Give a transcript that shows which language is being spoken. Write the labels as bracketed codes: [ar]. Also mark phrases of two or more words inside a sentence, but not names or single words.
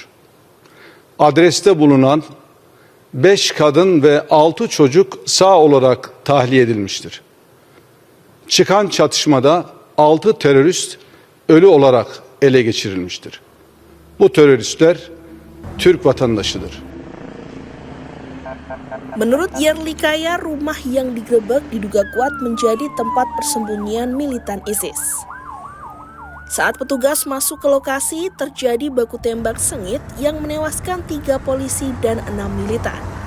[tr] Adreste bulunan 5 kadın ve 6 çocuk sağ olarak tahliye edilmiştir. Çıkan çatışmada 6 terörist ölü olarak ele geçirilmiştir. Bu teröristler Türk vatandaşıdır. [id] Menurut Yerlikaya, rumah yang digerebek diduga kuat menjadi tempat persembunyian militan ISIS. Saat petugas masuk ke lokasi, terjadi baku tembak sengit yang menewaskan 3 polisi dan 6 militan.